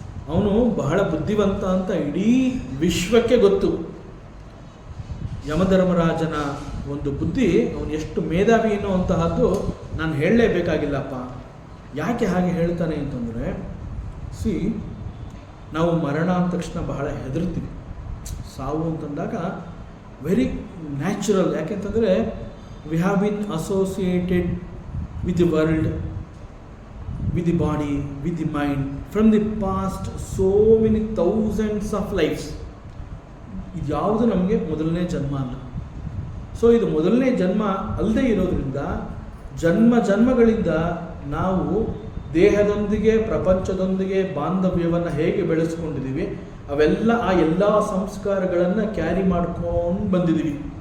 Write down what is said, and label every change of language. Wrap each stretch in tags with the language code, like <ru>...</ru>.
<kn>ಅವನು ಬಹಳ ಬುದ್ಧಿವಂತ ಅಂತ ಇಡೀ ವಿಶ್ವಕ್ಕೆ ಗೊತ್ತು. ಯಮಧರ್ಮರಾಜನ ಒಂದು ಬುದ್ಧಿ ಅವನು ಎಷ್ಟು ಮೇಧಾವಿ ಅನ್ನುವಂತಹದ್ದು ನಾನು ಹೇಳಲೇಬೇಕಾಗಿಲ್ಲಪ್ಪ. ಯಾಕೆ ಹಾಗೆ ಹೇಳ್ತಾನೆ ಅಂತಂದರೆ, ನಾವು ಮರಣ ಅಂದ ತಕ್ಷಣ ಬಹಳ ಹೆದರ್ತೀವಿ. ಸಾವು ಅಂತಂದಾಗ</kn> <en>Very natural.</en> <kn>ಯಾಕೆಂತಂದರೆ</kn> <en>We have been associated with the world, with the body, with the mind, from the past so many thousands of lives.</en> <kn>ಇದು ಯಾವುದು ನಮಗೆ ಮೊದಲನೇ ಜನ್ಮ ಅಲ್ಲ. ಸೊ ಇದು ಮೊದಲನೇ ಜನ್ಮ ಅಲ್ಲದೆ ಇರೋದ್ರಿಂದ ಜನ್ಮಗಳಿಂದ ನಾವು ದೇಹದೊಂದಿಗೆ ಪ್ರಪಂಚದೊಂದಿಗೆ ಬಾಂಧವ್ಯವನ್ನು ಹೇಗೆ ಬೆಳೆಸ್ಕೊಂಡಿದ್ದೀವಿ, ಅವೆಲ್ಲ ಆ ಎಲ್ಲ ಸಂಸ್ಕಾರಗಳನ್ನು ಕ್ಯಾರಿ ಮಾಡ್ಕೊಂಡು ಬಂದಿದ್ದೀವಿ.</kn>